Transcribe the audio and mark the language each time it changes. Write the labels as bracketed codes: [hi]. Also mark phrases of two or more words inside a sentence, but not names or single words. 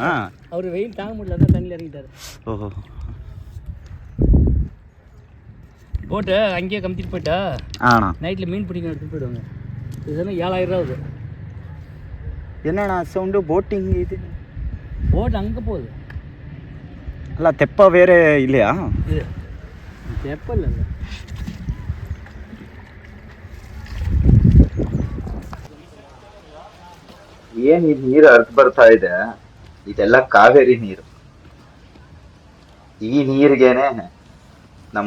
[ta] அவர் வெயில் தாங்க முடியல தான் தண்ணியில் இறங்கிட்டாரு ஓஹோ போட்டு அங்கேயே கமிச்சிட்டு போயிட்டா நைட்டில் மீன் பிடிக்க எடுத்துட்டு போயிடுவாங்க இதுனா 7000 ரூபா ஆகுது என்னண்ணா சவுண்டு போட்டிங் இது போட் அங்கே போகுது [kn] ಅಲ್ಲ ತೆಪ್ಪ ಬೇರೆ ಇಲ್ಲಯಾ ತೆಪ್ಪ ಇಲ್ಲ ಏನ್ ಈ ನೀರು ಹರಿದು ಬರ್ತಾ ಇದೆ ಇದೆಲ್ಲ ಕಾವೇರಿ ನೀರು ಈ ನೀರಿಗೆನೆ ನಮ್